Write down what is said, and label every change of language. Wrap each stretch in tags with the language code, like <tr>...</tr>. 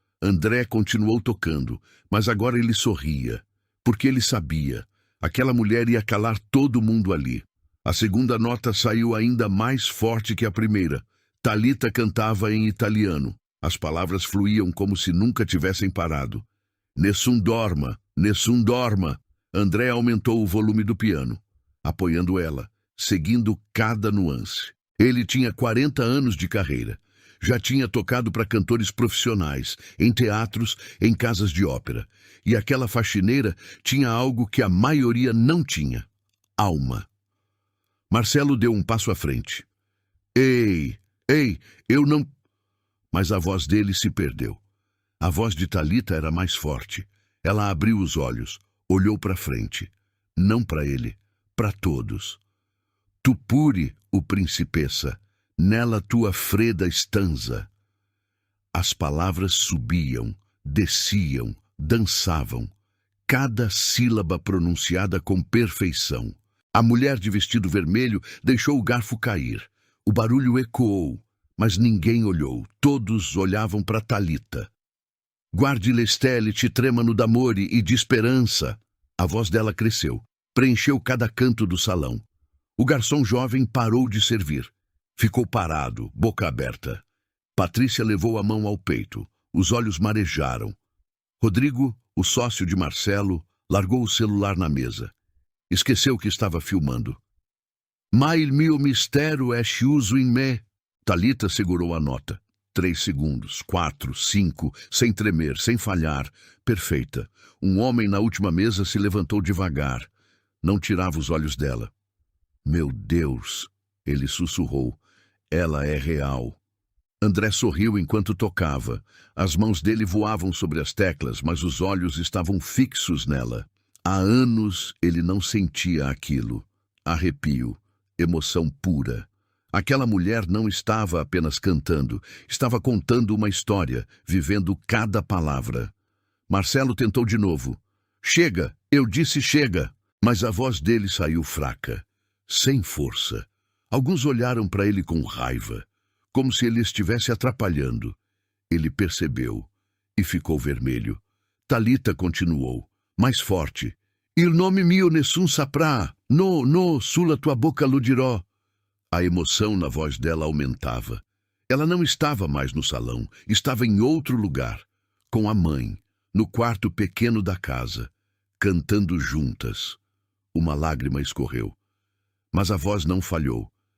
<pt>André continuou tocando, mas agora ele sorria, porque ele sabia. Aquela mulher ia calar todo mundo ali. A segunda nota saiu ainda mais forte que a primeira. Thalita cantava em italiano. As palavras fluíam como se nunca tivessem parado.</pt> <it>"Nessun dorma, nessun dorma."</it> <pt>André aumentou o volume do piano, apoiando ela, seguindo cada nuance. Ele tinha 40 anos de carreira. Já tinha tocado para cantores profissionais, em teatros, em casas de ópera. E aquela faxineira tinha algo que a maioria não tinha: alma. Marcelo deu um passo à frente. Ei, eu não..." Mas a voz dele se perdeu. A voz de Thalita era mais forte. Ela abriu os olhos, olhou para frente. Não para ele, para todos.</pt> <it>"Tu pure, o principessa, nella tua fredda stanza."</it> <pt>As palavras subiam, desciam, dançavam. Cada sílaba pronunciada com perfeição. A mulher de vestido vermelho deixou o garfo cair. O barulho ecoou, mas ninguém olhou. Todos olhavam para Thalita.</pt> <it>"Guardi le stelle ti tremano d'amore e de esperança."</it> <pt>A voz dela cresceu, preencheu cada canto do salão. O garçom jovem parou de servir. Ficou parado, boca aberta. Patrícia levou a mão ao peito. Os olhos marejaram. Rodrigo, o sócio de Marcelo, largou o celular na mesa. Esqueceu que estava filmando.</pt> <it>"Ma il mio mistero è chiuso in me."</it> <pt>Thalita segurou a nota. 3 segundos, 4, 5, sem tremer, sem falhar. Perfeita. Um homem na última mesa se levantou devagar. Não tirava os olhos dela. "Meu Deus!" ele sussurrou. "Ela é real." André sorriu enquanto tocava. As mãos dele voavam sobre as teclas, mas os olhos estavam fixos nela. Há anos ele não sentia aquilo. Arrepio, emoção pura. Aquela mulher não estava apenas cantando, estava contando uma história, vivendo cada palavra. Marcelo tentou de novo. "Chega, eu disse chega." Mas a voz dele saiu fraca, sem força. Alguns olharam para ele com raiva, como se ele estivesse atrapalhando. Ele percebeu e ficou vermelho. Thalita continuou, mais forte.</pt> <it>"Il nome mio nessun saprà. No, sulla tua boca lo dirò."</it> <pt>A emoção na voz dela aumentava. Ela não estava mais no salão, estava em outro lugar, com a mãe, no quarto pequeno da casa, cantando juntas. Uma lágrima escorreu. Mas a voz não falhou.</pt>